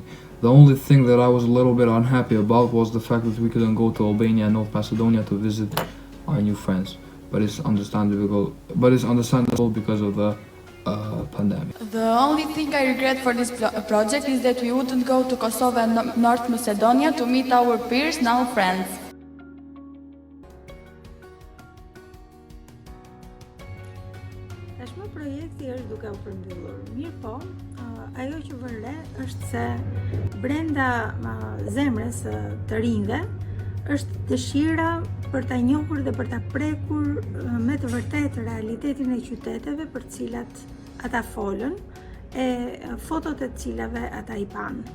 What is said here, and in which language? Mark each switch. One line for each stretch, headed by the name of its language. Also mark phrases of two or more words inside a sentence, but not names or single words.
English: The only thing that I was a little bit unhappy about was the fact that we couldn't go to Albania and North Macedonia to visit our new friends. But it's understandable because of the pandemic. The only thing I regret for this project is that we wouldn't go to Kosovo and North Macedonia to meet our peers, now friends.
Albanian: Tashmë projekti është duke u përmbyllur. Mirë po, ajo që vën re është se brenda zemrës të rinjve është dëshira për ta njohur dhe për ta prekur me të vërtetë realitetin e qyteteve për të cilat ata folën e fotot e të cilave ata i panë.